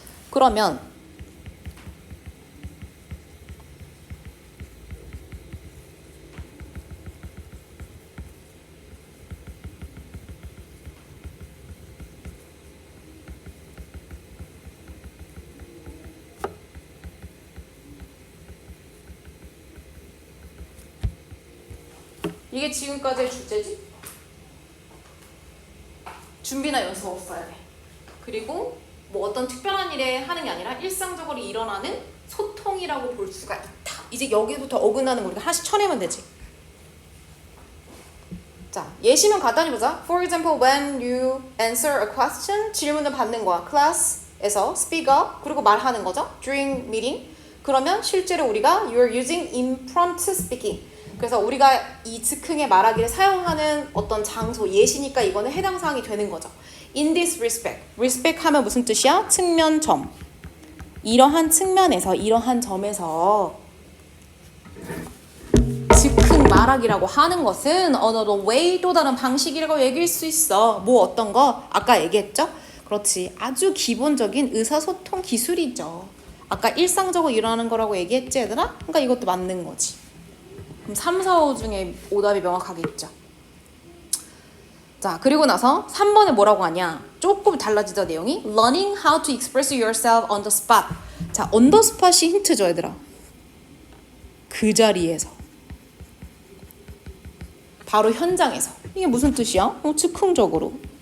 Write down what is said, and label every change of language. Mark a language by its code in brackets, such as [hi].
[ko] 그러면 이게 지금까지의 주제지? 준비나 연습 없어야 돼. 그리고 뭐 어떤 특별한 일에 하는 게 아니라 일상적으로 일어나는 소통이라고 볼 수가 있다. 이제 여기부터 어긋나는 거 우리가 하나씩 쳐내면 되지. 자, 예시면 간단히 보자. [en] For example, when you answer a question, [ko] 질문을 받는 거야. class에서 [en] speak up, [ko] 그리고 말하는 거죠. [en] during meeting. [ko] 그러면 실제로 우리가 [en] you're using impromptu speaking. [ko] 그래서 우리가 이 즉흥의 말하기를 사용하는 어떤 장소, 예시니까 이거는 해당 사항이 되는 거죠. [en] In this respect. [ko] respect 하면 무슨 뜻이야? 측면, 점. 이러한 측면에서, 이러한 점에서 즉흥 말하기라고 하는 것은 [en] another way, [ko] 또 다른 방식이라고 얘기할 수 있어. 뭐 어떤 거? 아까 얘기했죠? 그렇지. 아주 기본적인 의사소통 기술이죠. 아까 일상적으로 일어나는 거라고 얘기했지 얘들아? 그러니까 이것도 맞는 거지. 그럼 3, 4, 5 중에 오답이 명확하게 있죠. 자, 그리고 나서 3번에 뭐라고 하냐? 조금 달라지죠, 내용이. [en] Learning how to express yourself on the spot. [ko] 자, [en] on the spot [ko] 이 힌트죠, 얘들아. 그 자리에서. 바로 현장에서. 이게 무슨 뜻이야? 즉흥적으로.